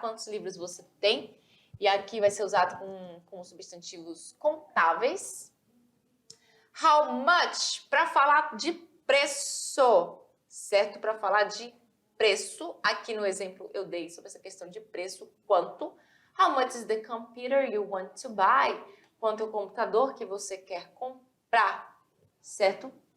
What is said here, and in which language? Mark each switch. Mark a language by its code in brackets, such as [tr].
[pt] Quantos livros você tem? E aqui vai ser usado com substantivos contáveis. How much, para falar de preço, certo? Para falar de preço, aqui no exemplo eu dei sobre essa questão de preço, quanto. [en] How much is the computer you want to buy? [pt] Quanto é o computador que você quer comprar, certo?